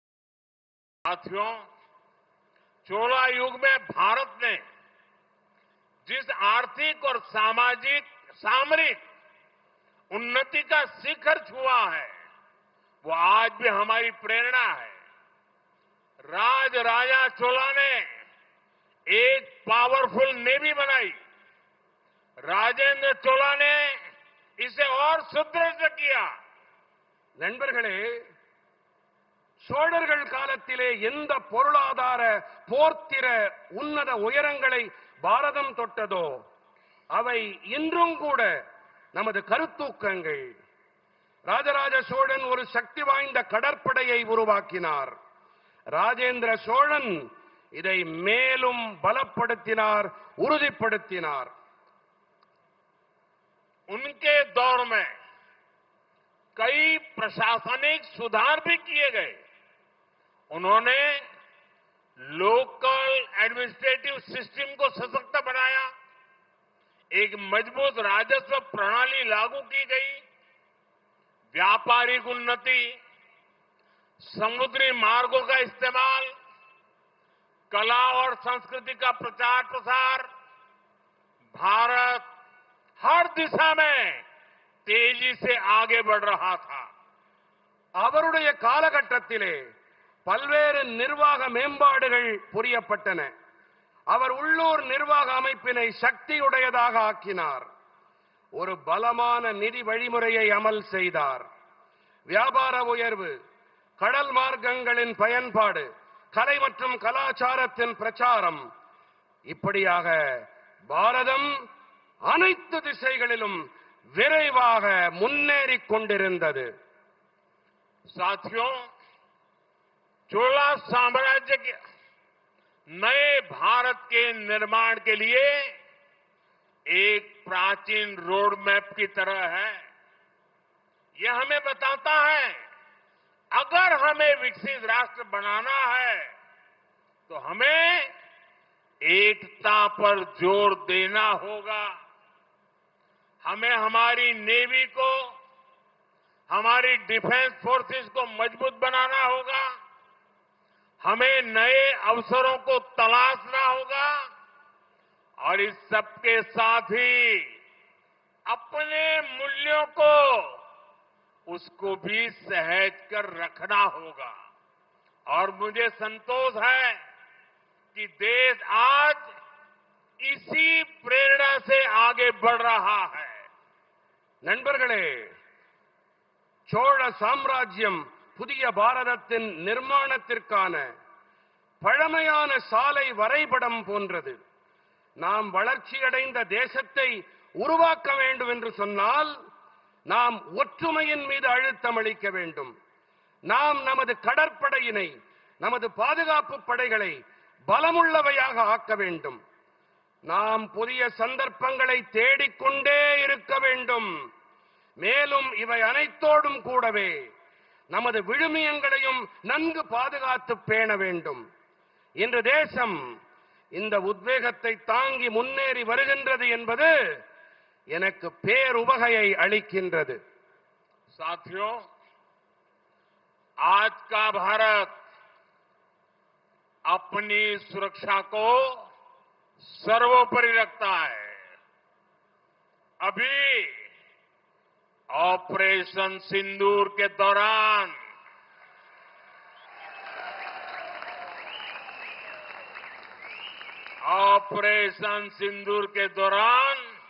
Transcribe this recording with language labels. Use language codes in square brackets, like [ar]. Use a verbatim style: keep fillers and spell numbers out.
[hi] साथियों, चोला युग में भारत ने जिस आर्थिक और सामाजिक सामरिक उन्नति का शिखर छुआ है, वो आज भी हमारी प्रेरणा है। राज राजा चोला ने एक पावरफुल नेवी बनाई, राजेंद्र चोला ने इसे और सुदृढ़ किया। [ta] நண்பர்களே, சோழர்கள் காலத்திலே எந்த பொருளாதார போர்த்திர உன்னத உயரங்களை பாரதம் தொட்டதோ அவை இன்றும் கூட நமது கருத்தூக்கங்கள். ராஜராஜ சோழன் ஒரு சக்தி வாய்ந்த கடற்படையை உருவாக்கினார். ராஜேந்திர சோழன் இதை மேலும் பலப்படுத்தினார், உறுதிப்படுத்தினார். [hi] उनके दौर में कई प्रशासनिक सुधार भी किए गए। उन्होंने लोकल एडमिनिस्ट्रेटिव सिस्टम को सशक्त बनाया, एक मजबूत राजस्व प्रणाली लागू की गई, व्यापारिक उन्नति, समुद्री मार्गों का इस्तेमाल, कला और संस्कृति का प्रचार प्रसार, भारत हर दिशा में तेजी से आगे बढ़ रहा था। [ta] அவருடைய காலகட்டத்திலே பல்வேறு நிர்வாக மேம்பாடுகள் புரியப்பட்டன. அவர் உள்ளூர் நிர்வாக அமைப்பினை சக்தியுடையதாக ஆக்கினார். ஒரு பலமான நிதி வழிமுறையை அமல் செய்தார். வியாபார உயர்வு, கடல் மார்க்கங்களின் பயன்பாடு, கலை மற்றும் கலாச்சாரத்தின் பிரச்சாரம், இப்படியாக பாரதம் அனைத்து திசைகளிலும் விரைவாக முன்னேறிக் கொண்டிருந்தது. [hi] साथियों, चोला साम्राज्य के नए भारत के निर्माण के लिए एक प्राचीन रोड मैप की तरह है। यह हमें बताता है, अगर हमें विकसित राष्ट्र बनाना है तो हमें एकता पर जोर देना होगा। हमें हमारी नेवी को, हमारी डिफेंस फोर्सेस को मजबूत बनाना होगा। हमें नए अवसरों को तलाशना होगा और इस सबके साथ ही अपने मूल्यों को, उसको भी सहेज कर रखना होगा। और मुझे संतोष है कि देश आज इसी प्रेरणा से आगे बढ़ रहा है। [ta] நண்பர்களே, சோழ சாம்ராஜ்யம் புதிய பாரதத்தின் நிர்மாணத்திற்கான பழமையான சாலை வரைபடம் போன்றது. நாம் வளர்ச்சியடைந்த தேசத்தை உருவாக்க வேண்டும் என்று சொன்னால் நாம் ஒற்றுமையின் மீது அழுத்தம் அளிக்க வேண்டும். நாம் நமது கடற்படையினை, நமது பாதுகாப்பு படைகளை பலமுள்ளவையாக ஆக்க வேண்டும். நாம் புதிய சந்தர்ப்பங்களை தேடிக்கொண்டே இருக்க வேண்டும். மேலும் இவை அனைத்தோடும் கூடவே நமது விழுமியங்களையும் நன்கு பாதுகாத்து பேண வேண்டும். இன்று தேசம் இந்த உத்வேகத்தை தாங்கி முன்னேறி வருகின்றது என்பது எனக்கு பேருவகையை அளிக்கின்றது. [hi] साथियों, आज का भारत अपनी सुरक्षा को सर्वोपरि रखता है। अभी ऑपरेशन सिंदूर के दौरान ऑपरेशन सिंदूर के दौरान